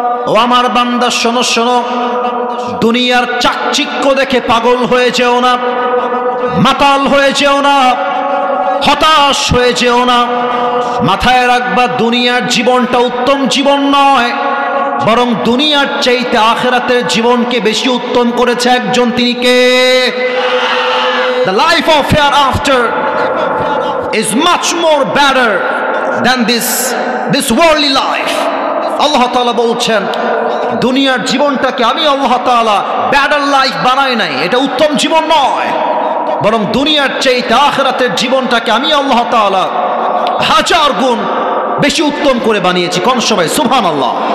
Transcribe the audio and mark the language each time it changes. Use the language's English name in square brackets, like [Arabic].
[Bangla] ও আমার বান্দা শোনো শোনো, দুনিয়ার চাকচিক্য দেখে পাগল হয়ে যেও না, মাতাল হয়ে যেও না, হতাশ হয়ে যেও না। মাথায় রাখবা, দুনিয়ার জীবনটা উত্তম জীবন নয়, বরং দুনিয়ার চাইতে আখিরাতের জীবনকে বেশি উত্তম করেছে একজন, তিনি কে? [English] The life of hereafter is much more better than this worldly life. [Bangla] আল্লাহ তাআলা বলছেন, দুনিয়ার জীবনটাকে আমি আল্লাহ তাআলা বেটার লাইফ বানাই নাই, এটা উত্তম জীবন নয়, বরং দুনিয়ার চাইতে আখিরাতের জীবনটাকে আমি আল্লাহ তাআলা 1000 গুণ বেশি উত্তম করে বানিয়েছি। কোন সবাই সুবহানাল্লাহ।